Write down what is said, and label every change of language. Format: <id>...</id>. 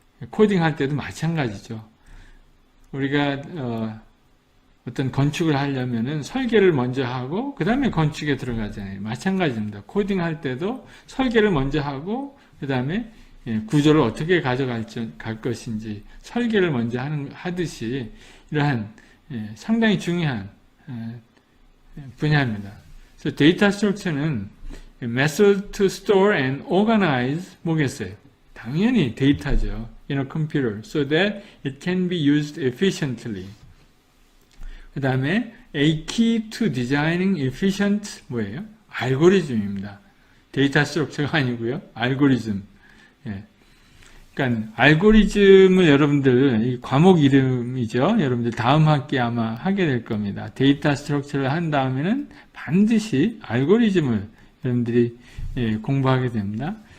<ko>코딩할 때도 마찬가지죠. 우리가 어떤 건축을 하려면은 설계를 먼저 하고 그 다음에 건축에 들어가잖아요. 마찬가지입니다. 코딩할 때도 설계를 먼저 하고 그 다음에 구조를 어떻게 갈 것인지 설계를 먼저 하듯이 이러한 상당히 중요한 분야입니다. 그래서 데이터 스트럭처는</ko> <en>method to store and organize</en> <ko>뭐겠어요? 당연히 데이터죠.</ko> <en>in a computer so that it can be used efficiently.</en> <ko>그 다음에</ko> <en>a key to designing efficient</en> <ko>뭐예요? 알고리즘입니다. 데이터 스트럭처가 아니고요. 알고리즘. 그러니까 알고리즘을 여러분들 이 과목 이름이죠. 여러분들 다음 학기에 아마 하게 될 겁니다. 데이터 스트럭처를 한 다음에는 반드시 알고리즘을 여러분들이 공부하게 됩니다.</ko>